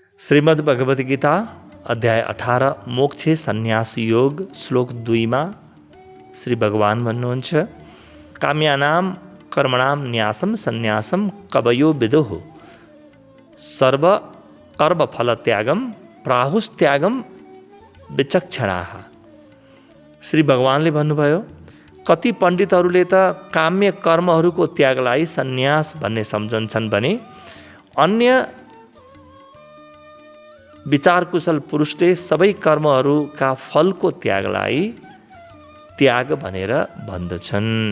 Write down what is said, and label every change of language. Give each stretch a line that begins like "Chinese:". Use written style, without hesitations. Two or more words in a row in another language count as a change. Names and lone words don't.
Nepali: श्रीमद् भगवद गीता अध्याय 18 मोक्ष सन्यास योग श्लोक 2 मा श्री भगवान भन्नुहुन्छ
Sanskrit: काम्यानाम कर्मणाम न्यासम सन्यासम कवयो विदुः सर्व कर्म फल त्यागम प्राहुस्त्यागम विचक्षणाः।
Nepali: श्री भगवानले भन्नुभयो कति पण्डितहरूले त काम्य कर्महरूको त्यागलाई सन्यास भन्ने सम्झन्छन् भने अन्य विचार कुशल पुरुषले सबै कर्महरूका फलको त्यागलाई त्याग भनेर भन्दछन्।